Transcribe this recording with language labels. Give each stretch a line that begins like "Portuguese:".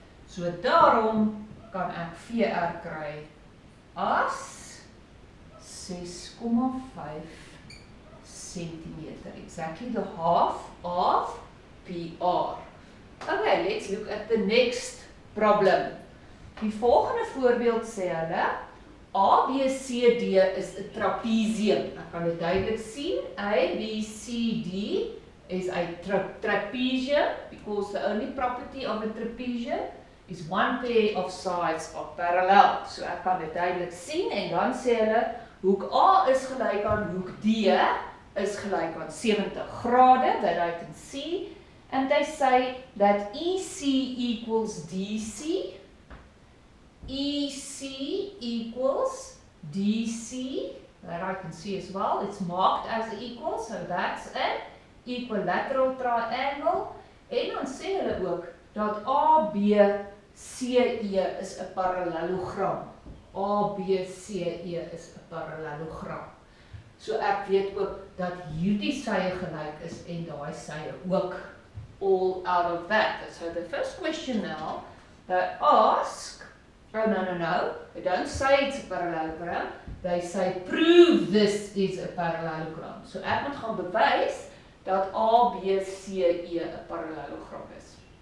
Afrikaans: So daarom kan ek VR kry as 6,5 centimeter,
English: exactly the half of PR. Okay, let's look at the next problem.
Afrikaans: Die volgende voorbeeld sê hulle, ABCD is 'n trapezium. Ek kan dit duidelik sien.
English: ABCD is a trapezium because the only property of a trapezium is one pair of sides are parallel.
Afrikaans: So ek kan dit duidelik sien en dan sê hulle hoek A is gelyk aan hoek D is gelyk aan 70 grade,
English: that I can see, and they say that EC equals DC, EC equals DC, that I can see as well. It's marked as equal, so that's an equilateral triangle.
Afrikaans: En dan sê hulle ook dat ABCE is 'n parallelogram. ABCE is 'n parallelogram. So ek weet ook dat hierdie sye gelyk is en daai sye ook,
English: all out of that. So the first question now, they ask, oh no, they don't say it's a parallelogram, they say prove this is a parallelogram.
Afrikaans: So ek moet gaan bewys dat ABCE 'n parallelogram is.